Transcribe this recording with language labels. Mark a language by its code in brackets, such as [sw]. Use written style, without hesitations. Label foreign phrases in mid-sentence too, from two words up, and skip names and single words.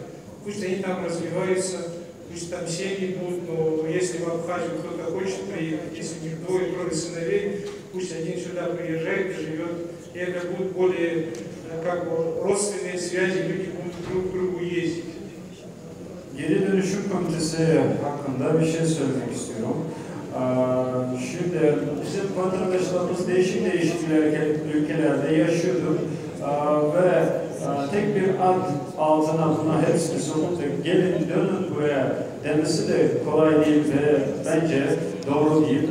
[ru] Пусть они там развиваются, пусть там семьи будут, но если в Абхазию кто-то хочет приехать, если у них двое-трое сыновей, пусть один сюда приезжает и живет. И это будут более как бы родственные связи, люди будут друг к другу ездить. [tr] Geri dönüşüm komitesi hakkında bir şey söylemek istiyorum. Şimdi bizim vatandaşlarımız değişik ülkelerde yaşıyordur ve tek bir ad altına buna hepsini sokup da gelin dönün buraya demesi de kolay değil ve bence doğru değil.